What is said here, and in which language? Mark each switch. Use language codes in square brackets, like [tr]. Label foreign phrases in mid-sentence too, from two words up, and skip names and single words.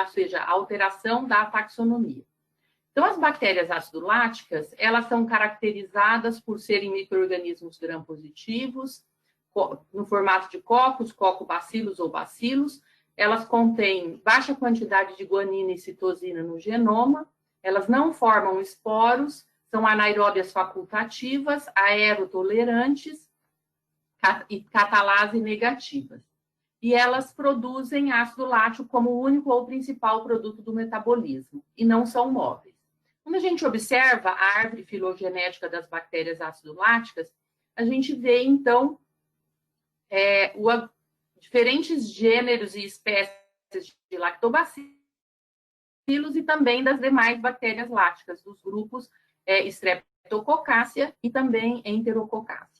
[pt] Ou seja, a alteração da taxonomia. Então, as bactérias ácido-láticas, elas são caracterizadas por serem micro-organismos gram-positivos, no formato de cocos, cocobacilos ou bacilos. Elas contêm baixa quantidade de guanina e citosina no genoma, elas não formam esporos, são anaeróbias facultativas, aerotolerantes e catalase negativas. E elas produzem ácido lático como o único ou principal produto do metabolismo, e não são móveis. Quando a gente observa a árvore filogenética das bactérias ácido-láticas, a gente vê, então, diferentes gêneros e espécies de lactobacilos e também das demais bactérias láticas, dos grupos Streptococácea e também Enterococácea.